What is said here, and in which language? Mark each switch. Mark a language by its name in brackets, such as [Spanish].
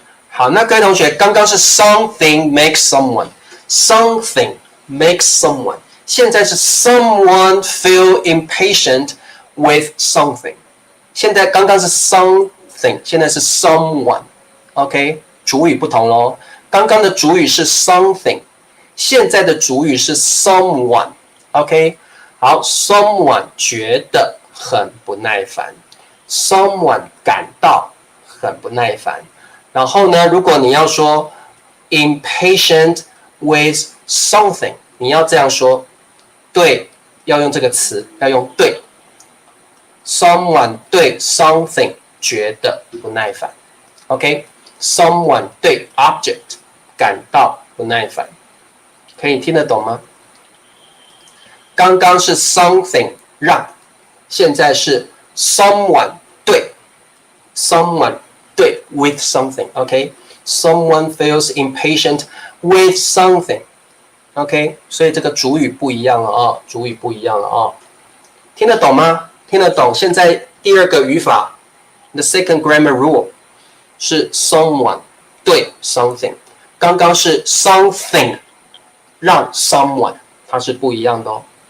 [Chinese] 好，那各位同学，刚刚是 [English] something makes someone，something makes someone， [Chinese] 现在是 [English] someone feel impatient with something。 [Chinese] 现在刚刚是 something， 现在是 someone。OK， 主语不同咯。刚刚的主语是 something， 现在的主语是 someone。OK， 好 ，someone 觉得很不耐烦 ，someone 感到很不耐烦。然后呢，如果你要说 [English] impatient with something， [Chinese] 你要这样说，对，要用这个词，要用对。 someone 对 something 觉得不耐烦 ，OK？someone 对 object 感到不耐烦，可以听得懂吗？刚刚是 [English] something 让， [Chinese] 现在是 [English] someone 对 someone 对 with something，OK？someone feels impatient with something，OK？ [Chinese] 所以这个主语不一样了啊，主语不一样了啊，听得懂吗？听得懂？现在第二个语法 ， [English] the second grammar rule [Chinese] 是 someone 对 something， 刚刚是 something 让 someone， 它是不一样的哦。